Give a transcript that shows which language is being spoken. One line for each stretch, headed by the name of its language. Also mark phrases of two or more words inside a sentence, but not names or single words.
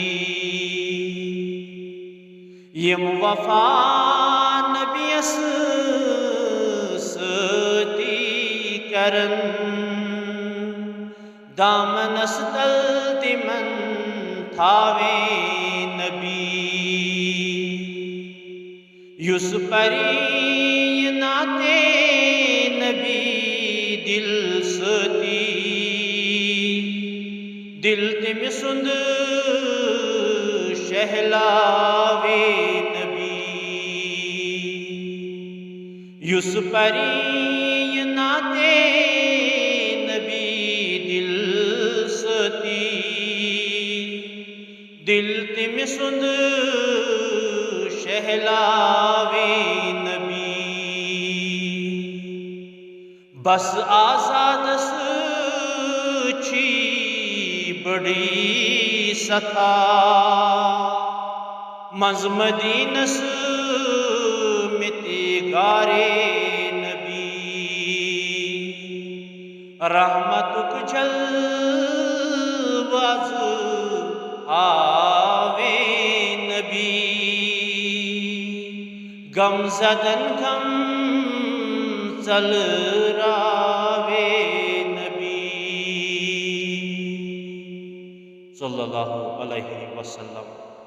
Kashmiri: یم وفا نبیس ستی کرن دامنس تل تمن تھاوے نبی یس پری ناتے نبی دل ستی دل تم سند شہلاوے نبی یس پری ناتے نبی دل ستی دل تم سند شہلاوے نبی بس آزادس چھی بڑی ستا مز مدینس متی گارے نبی رحمتک جل واز آوے نبی غم زدن غم چل راوے نبی
Arabic: صلی اللہ علیہ وسلم.